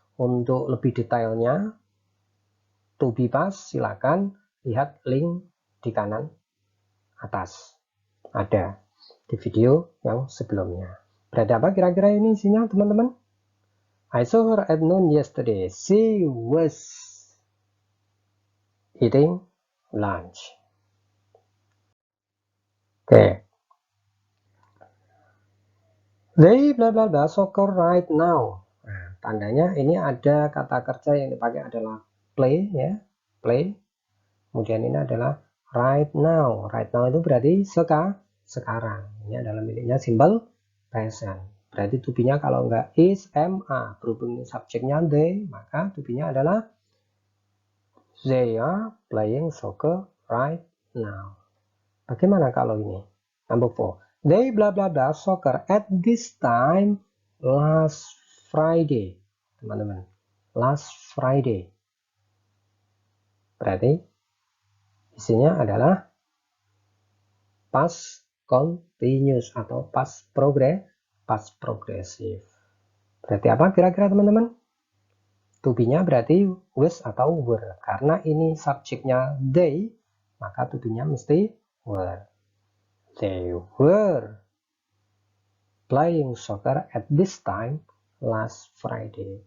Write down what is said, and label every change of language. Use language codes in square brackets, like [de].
[id] Untuk lebih detailnya, to be pas, silakan lihat link di kanan atas. Ada di video yang sebelumnya. Berarti apa kira-kira ini isinya, teman-teman? [en] I saw her at noon yesterday. She was eating lunch. Oke. They bla bla bla soccer right now. [id] Nah, tandanya ini ada kata kerja yang dipakai adalah play, ya, play. Kemudian ini adalah right now. Right now itu berarti sekarang. Ini adalah miliknya simple present. Berarti to be-nya kalau enggak is, am, are. Berhubung subjeknya they, maka to be-nya adalah [en] they are playing soccer right now. [id] Bagaimana kalau ini? Number 4. [en] They bla bla bla soccer at this time last Friday. [id] Teman-teman, last Friday. Berarti isinya adalah past continuous atau past progressive. Berarti apa kira-kira, teman-teman? To be-nya berarti was atau were. Karena ini subjeknya they, maka to be-nya mesti were. [en] They were playing soccer at this time last Friday.